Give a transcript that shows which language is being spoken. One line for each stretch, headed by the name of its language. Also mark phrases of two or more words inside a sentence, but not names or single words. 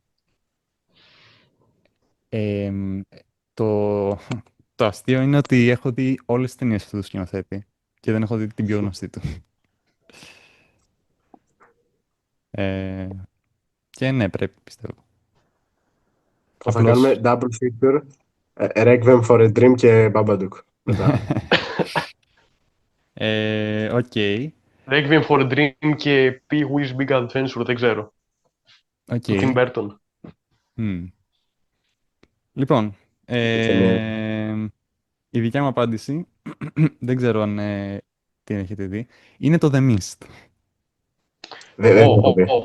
Greek: Το αστείο είναι ότι έχω δει όλες τις ταινίες αυτού του σκηνοθέτη και δεν έχω δει την πιο γνωστή του. Και ναι, πρέπει, πιστεύω. Θα κάνουμε
English: double feature,
Greek: Requiem for a Dream και Babadook. Μετά. Οκ. Requiem for a Dream και Pee-wee's Big Adventure, δεν ξέρω. Οκ. Του Tim Burton. Λοιπόν, ταινία. η δικιά μου απάντηση, δεν ξέρω αν την έχετε δει, είναι το The Mist. Δεν την έχω δει.